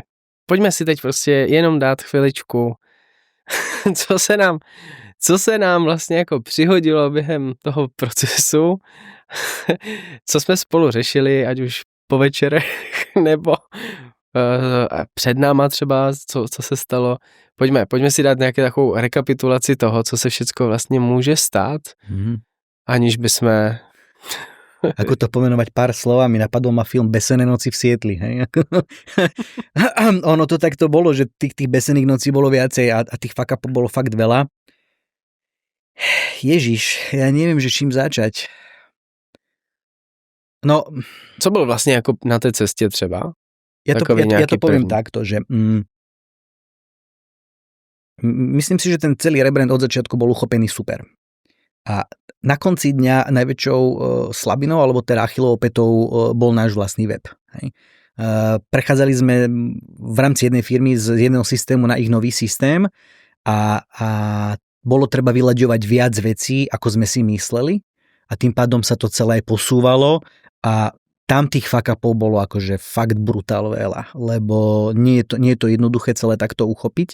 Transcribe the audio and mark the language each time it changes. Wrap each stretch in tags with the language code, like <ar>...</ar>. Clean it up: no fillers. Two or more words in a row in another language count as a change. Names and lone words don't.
<cs>Pojďme si teď prostě jenom dát chviličku, co se nám vlastně jako přihodilo během toho procesu, co jsme spolu řešili, ať už po večerech nebo před náma třeba, co se stalo. Pojďme si dát nějakou takovou rekapitulaci toho, co se všecko vlastně může stát, aniž by jsme...</cs> <sk>Ako to pomenovať pár slovami, napadol ma film Besené noci v Sietli. Hej? Ono to takto bolo, že tých besených nocí bolo viacej a tých</sk> <en>fuck upov</en> <sk>bolo fakt veľa. Ježiš, ja neviem, že čím začať.</sk> <cs>No, co bylo vlastně jako na té cestě třeba?</cs> <sk>Ja to poviem takto, že myslím si, že ten celý rebrand od začiatku bol uchopený super. A na konci dňa najväčšou slabinou, alebo teda Achillovou pätou bol náš vlastný web. Hej. Prechádzali sme v rámci jednej firmy z jedného systému na ich nový systém a bolo treba vyľaďovať viac vecí, ako sme si mysleli a tým pádom sa to celé posúvalo a tam tých</sk> <en>fuck upov</en> <sk>bolo akože fakt brutál veľa, lebo nie je to jednoduché celé takto uchopiť.</sk>